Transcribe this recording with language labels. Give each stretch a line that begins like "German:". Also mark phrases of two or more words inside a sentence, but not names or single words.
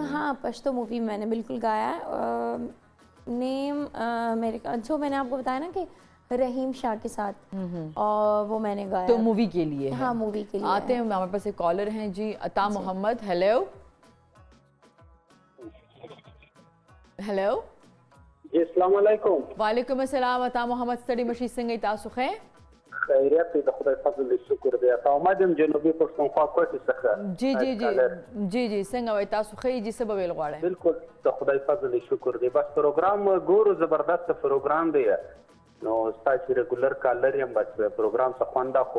Hindi: हाँ, पश्तो मूवी मैंने बिल्कुल गाया है। नेम मेरे का जो मैंने आपको बताया ना कि रहीम शाह के साथ, और वो मैंने गाया। तो मूवी के लिए है? हाँ, मूवी के लिए आते हैं। हमारे पास एक कॉलर हैं जी, अता मोहम्मद। हेलो हेलो जी, अस्सलाम वालेकुम। वालेकुम अस्सलाम। अता मोहम्मद स्टडी मशीन
Pashto: څنګه تاسو ښه؟ خیریت دی، د خدای فضل او شکر دی. تاسو مدام جنوبي پښتونخوا کوټې څخه. جی جی جی جی جی څنګه وای تاسو ښه جی څه به ویل غواړئ؟ بالکل د خدای فضل او شکر دی. بس پروګرام ګورو، زبردست پروګرام دی. نو ستاسو ریګولر کالر یم، بس پروګرام څه خوند اخو.